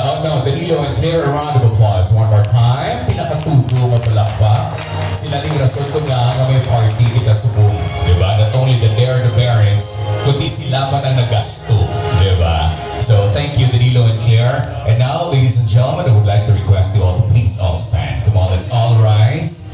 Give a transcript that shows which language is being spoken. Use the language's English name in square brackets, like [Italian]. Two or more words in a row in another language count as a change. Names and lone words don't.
[English] Oh no, Danilo and Claire, a round of applause. One more time. [Hiligaynon] Pinakatuto, mapalakpak. Sila ni rason ko nga may party kita subong. Diba? [English] Not only that they're the parents, [Hiligaynon] kundi sila pa na nagasto. Diba? [English] So thank you, Danilo and Claire. And now, ladies and gentlemen, I would like to request you all to please all stand. Come on, let's all rise.